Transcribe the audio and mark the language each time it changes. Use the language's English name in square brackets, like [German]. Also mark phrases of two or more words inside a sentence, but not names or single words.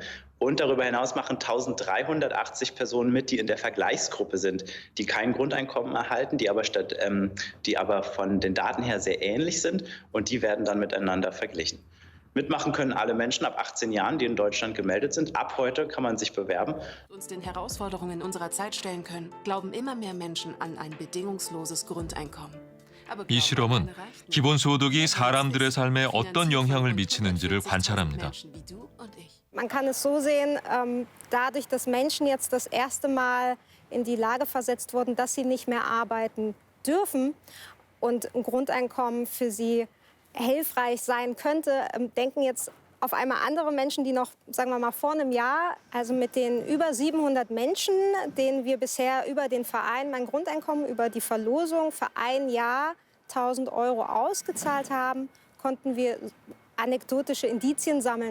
[German] Und darüber hinaus machen 1.380 Personen mit, die in der Vergleichsgruppe sind, die kein Grundeinkommen erhalten, die aber von den Daten her sehr ähnlich sind, und die werden dann miteinander verglichen. Mitmachen können alle Menschen ab 18 Jahren, die in Deutschland gemeldet sind. Ab heute kann man sich bewerben. Uns den Herausforderungen unserer Zeit stellen können, glauben immer mehr Menschen an ein bedingungsloses Grundeinkommen. [Korean] 이 실험은 기본소득이 사람들의 삶에 어떤 영향을 미치는지를 관찰합니다. [German] Man kann es so sehen, dadurch, dass Menschen jetzt das erste Mal in die Lage versetzt wurden, dass sie nicht mehr arbeiten dürfen und ein Grundeinkommen für sie hilfreich sein könnte, denken jetzt auf einmal andere Menschen, die noch, sagen wir mal, vor einem Jahr, also mit den über 700 Menschen, denen wir bisher über den Verein Mein Grundeinkommen, über die Verlosung für ein Jahr 1.000 € ausgezahlt haben, konnten wir anekdotische Indizien sammeln.